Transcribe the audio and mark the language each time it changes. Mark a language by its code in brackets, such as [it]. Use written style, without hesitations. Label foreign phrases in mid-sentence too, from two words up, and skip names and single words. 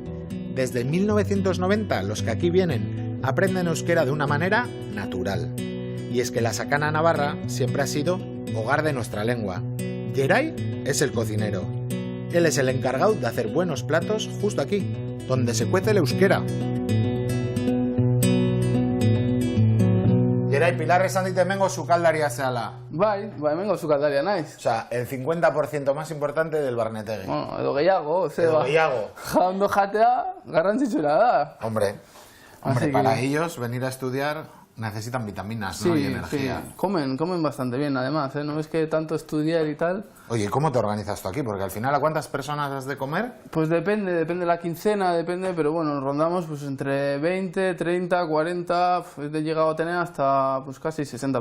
[es] Desde 1990 los que aquí vienen aprenden euskera de una manera natural. Y es que la Sakana Navarra siempre ha sido hogar de nuestra lengua. Yeray es el cocinero. Él es el encargado de hacer buenos platos justo aquí, donde se cuece el euskera. [eu] Yeray, Pilar esan dite hemengo sukaldaria zehala. Bai, hemengo sukaldaria naiz. [es] O sea, el 50% más importante del Barnetegui. [eu] Bueno, edo gehiago, gehiago. Ondo jatea garrantzitsua da. [es] Hombre, para ellos venir a estudiar necesitan vitaminas, Sí, ¿no? Y energía. sí. Comen bastante bien, además, ¿eh? No es que tanto estudiar y tal. Oye, ¿y cómo te organizas tú aquí? Porque al final, ¿a cuántas personas has de comer? Pues depende de la quincena, depende, pero bueno, rondamos pues entre 20, 30, 40, he llegado a tener hasta pues casi 60